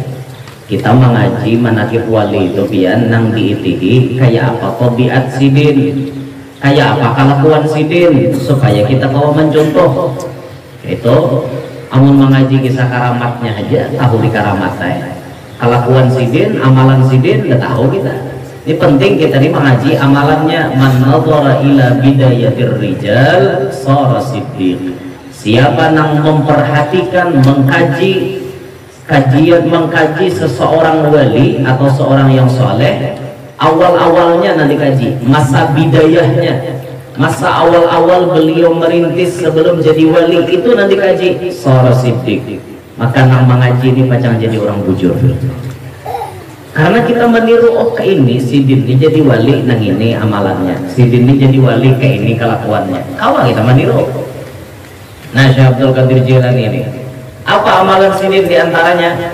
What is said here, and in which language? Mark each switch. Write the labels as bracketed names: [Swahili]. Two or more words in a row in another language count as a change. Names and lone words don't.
[Banjar] Kita mengaji manakib wali itu pian nang diitihi kayak apa tabiat sidin, kayak apa kelakuan sidin, supaya kita bawa mencontoh. Itu amun mengaji kisah karamatnya aja tahu di karamatnya, kelakuan sidin, amalan sidin udah tahu kita. [Indonesian] Ini penting kita ini mengaji amalannya. [Arabic] من نظر إلى بداية الرجال صار صديق. [Indonesian] Siapa nang memperhatikan, mengkaji mengkaji seseorang wali atau seorang yang soleh, awal-awalnya nanti kaji masa bidayahnya, masa awal-awal beliau merintis sebelum jadi wali itu nanti kaji [Arabic] صار صديق. [Banjar] Maka nang mengaji ini pacang jadi orang bujur, karena kita meniru oh ke ini sidin ini jadi wali nang ini amalannya, sidin ini jadi wali ke ini kelakuannya, kawan kita meniru. [Indonesian] Nah Syekh Abdul Qadir Jailani ini apa amalan sidin diantaranya?